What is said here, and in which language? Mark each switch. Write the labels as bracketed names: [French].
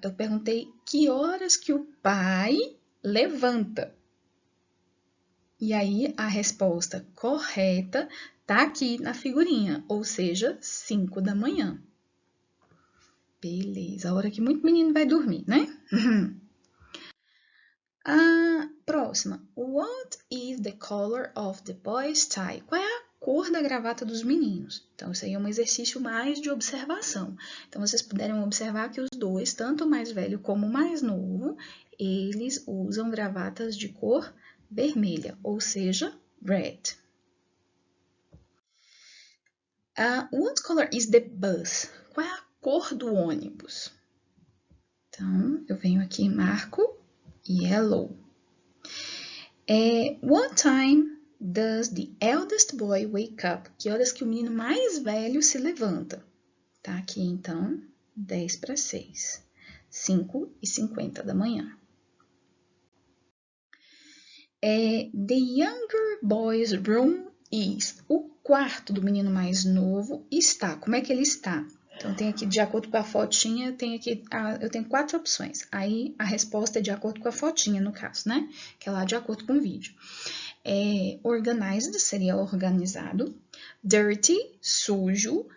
[Portuguese] Eu perguntei que horas que o pai levanta. E aí a resposta correta tá aqui na figurinha, ou seja, 5 da manhã. Beleza, a hora que muito menino vai dormir, né? A próxima. [English] What is the color of the boy's tie? [Portuguese] Qual é a cor da gravata dos meninos? Então, isso aí é um exercício mais de observação. Então, vocês puderem observar que os dois, tanto o mais velho como o mais novo, eles usam gravatas de cor vermelha, ou seja, red. [English] What color is the bus? [Portuguese] Qual é a cor do ônibus? Então, eu venho aqui e marco yellow. [English] What time does the eldest boy wake up? [Portuguese] Que horas que o menino mais velho se levanta? Tá aqui, então, 10 para 6. 5h50 da manhã. [English] The younger boy's room is. [Portuguese] O quarto do menino mais novo está. Como é que ele está? Então, tem aqui, de acordo com a fotinha, eu tenho 4 opções. Aí, a resposta é de acordo com a fotinha, no caso, né? Que é lá de acordo com o vídeo. Organized seria organizado. Dirty, sujo.